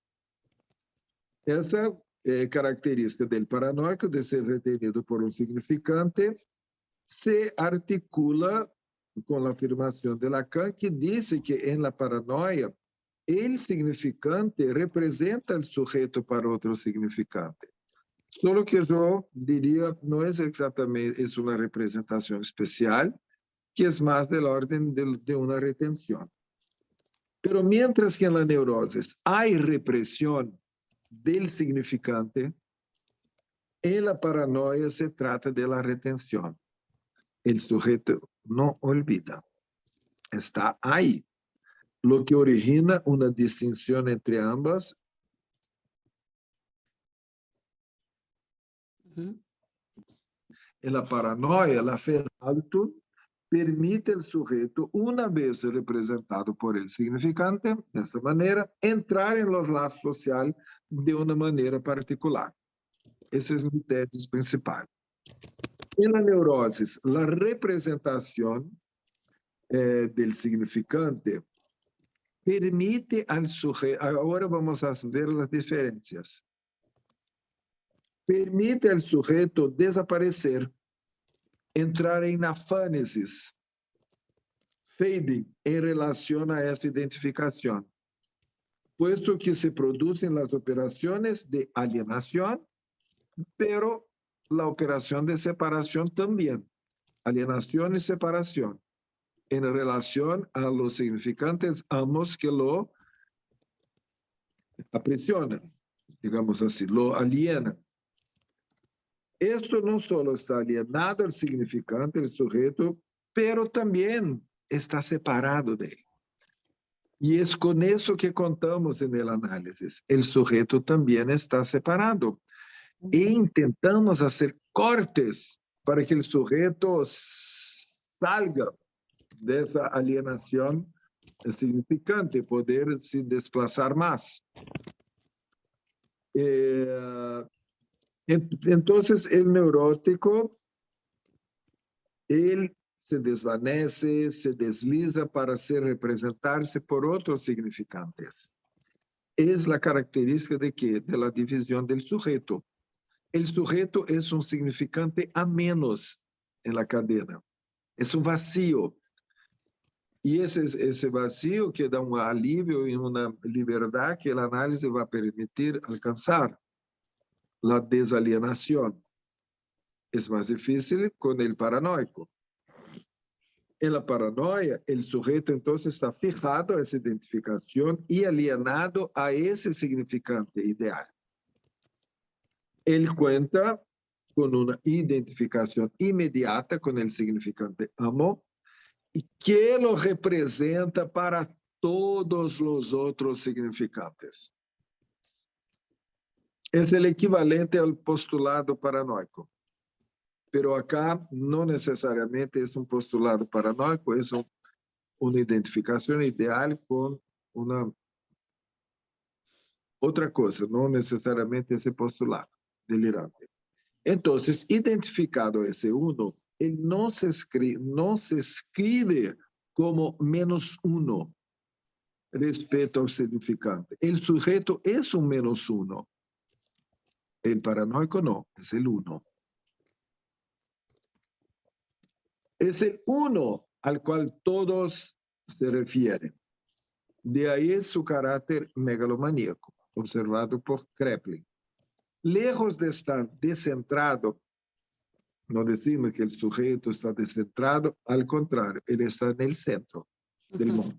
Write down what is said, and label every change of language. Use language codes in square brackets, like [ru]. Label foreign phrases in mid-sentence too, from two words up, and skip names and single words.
[pt] Essa característica do paranoico, de ser retenido por um significante, se articula com a afirmação de Lacan, que disse que na paranoia, o significante representa o sujeito para outro significante. Só que eu diria, não é exatamente uma representação especial, que é mais da ordem de uma retenção. [es] Pero mientras que [pt] na neurose há repressão [es] del significante, en la paranoia se trata de la retención. El sujeto no olvida. Está ahí. Lo que origina una distinción entre ambas. En la paranoia, la fe alto permite al sujeto, una vez representado por el significante, de esa manera, entrar en los lazos sociales de una manera particular. [pt] Essa é minha tese principal. E na neurose, a representação do significante permite ao sujeito, agora vamos ver as diferenças, permite ao sujeito desaparecer, entrar em afânesis, fading, em relação a essa identificação, [es] puesto que [pt] se produzem as operações de alienação, [es] pero la operación de separación también, alienación y separación, en relación a los significantes ambos que lo aprisionan, digamos así, lo alienan. Esto no solo está alienado el significante, el sujeto, pero también está separado de él. Y es con eso que contamos en el análisis. El sujeto también está separado. [pt] E intentamos fazer cortes para que o sujeito [es] salga dessa [pt] alienação significante, poder se desplazar mais. Então, o neurótico, ele se desvanece, se desliza para se representar-se por outros significantes. É a característica de quê? De la divisão do sujeito. [es] El sujeto es un significante a menos en la cadena. Es un vacío. Y ese vacío que da un alivio y una libertad que el análisis va a permitir alcanzar. La desalienación. Es más difícil con el paranoico. En la paranoia, el sujeto entonces está fijado a esa identificación y alienado a ese significante ideal. [pt] Ele [es] cuenta com [pt] uma identificação imediata com o significante amo e que lo representa para todos os outros significantes. É o equivalente ao postulado paranoico. [es] Pero acá [pt] não necessariamente é um postulado paranoico, é uma identificação ideal com uma outra coisa, não necessariamente esse postulado delirante. Então, identificado esse uno, ele não se escreve como menos uno respeito ao significante. O sujeito é um menos uno. O paranoico não, é o uno. É o uno [es] al cual todos se refieren. De ahí su carácter megalomaníaco, observado por Kraepelin. Lejos de estar descentrado, no decimos que el sujeto está descentrado, al contrario, él está en el centro del mundo.